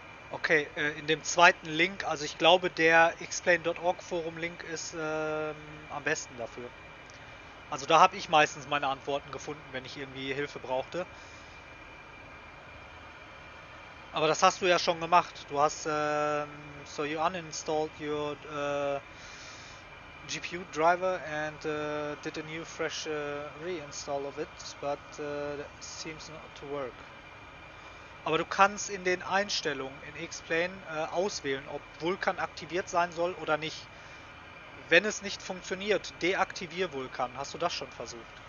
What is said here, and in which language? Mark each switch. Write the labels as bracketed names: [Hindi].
[German] Okay, in dem zweiten Link, also ich glaube der xplane.org Forum Link ist am besten dafür. Also da habe ich meistens meine Antworten gefunden, wenn ich irgendwie Hilfe brauchte. Aber das hast du ja schon gemacht. Du hast, [English] so you uninstalled your GPU driver and did a new fresh reinstall of it, but that seems not to work. [German] Aber du kannst in den Einstellungen in XPlane auswählen, ob Vulkan aktiviert sein soll oder nicht. Wenn es nicht funktioniert, deaktivier Vulkan. Hast du das schon versucht?